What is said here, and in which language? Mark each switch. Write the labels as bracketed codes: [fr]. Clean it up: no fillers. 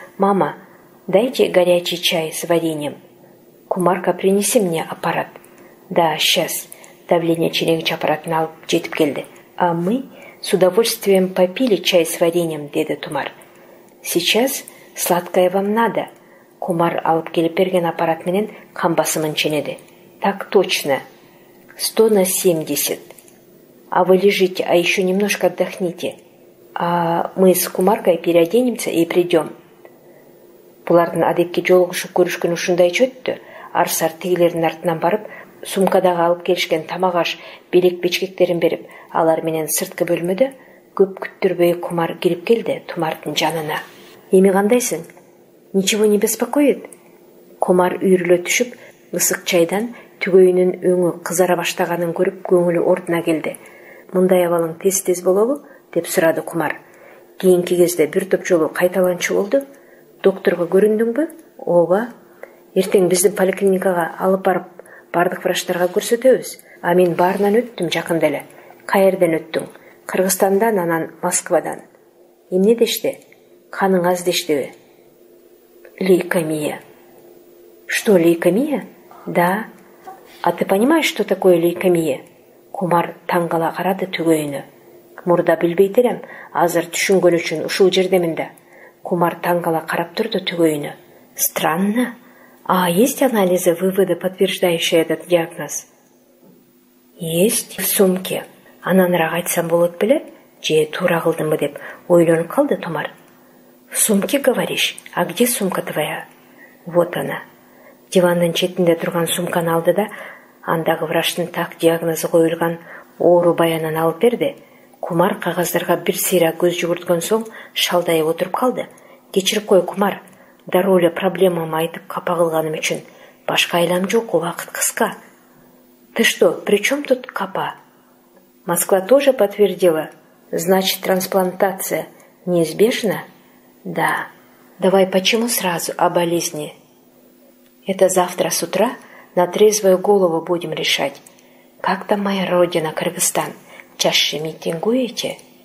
[ru] Мама, дайте горячий чай с вареньем. Кумарка, принеси мне аппарат. Да, сейчас. Давление [ky] ченегич аппаратына алып жетип келди. [ru] А мы с удовольствием попили чай с вареньем, [ky] деди [ru] Тумар. Сейчас сладкое вам надо. [ky] Кумар алып келип берген аппарат менен кан басымын ченеди. [ru] Так точно. 100 на 70. А вы лежите, а еще немножко отдохните. А мы с Кумаркой переоденемся и придем. [ky] Булардын адепке жолугушуп көрүшкөн ушундайча өттү. Арсар тигилердин артынан барып, сумкадагы алып келишкен тамак-аш, белек бечкектерин берип, алар менен сырткы бөлмөдө көп күттүрбөй Кумар кирип келди Тумардын жанына. Эми кандайсың? [ru] Ничего не беспокоит? [ky] Кумар үйрүлө түшүп, ысык чайдан түгөйүнүн өңү кызара баштаганын көрүп, көңүлү ордуна келди. Мындай абалың тез-тез болобу? Деп сурады Кумар. Кийинки кезде бир топ жолу кайталанчу болду. Докторго көрүндүңбү? Ооба. Эртең биздин поликлиникага алып барып, бардык врачтарга көрсөтөбүз. А мен баарынан өттүм жакында эле. Каерден өттүң? Кыргызстандан, анан Москвадан. Эмне дешти? Каның аз дештиби? Лейкемия. [ru] Что, лейкемия? Да. А ты понимаешь, что такое лейкемия? [ky] Кумар таңгала карады түгөйүнө. Мурда билбейт элем, азыр түшүнгөн үчүн ушул жердемин да. Кумар таңгала карап турду түгөйүнө. [ru] Странно. А есть анализы, выводы, подтверждающие этот диагноз? Есть в сумке. [ky] Ананыраак айтсам болот беле? Же туура кылдымбы деп ойлонуп калды Тумар. [ru] В сумке, говоришь? А где сумка твоя? Вот она. [ky] Дивандын четинде турган сумканы алды да, андагы врачтын так диагнозу коюлган оору баянын алып берди. Кумар кагаздарга бир сыйра көз жүгүрткөн соң шалдайып отуруп калды. Кечирип кой, Кумар. Дароо эле проблемамды айтып капа кылганым үчүн. Башка айлам жок, убакыт кыска. [ru] Ты что, при чем тут капа? Москва тоже подтвердила? Значит, трансплантация неизбежна? Да. Давай почему сразу о болезни? Это завтра с утра на трезвую голову будем решать. Как там моя родина, Кыргызстан? Чаще митингуете?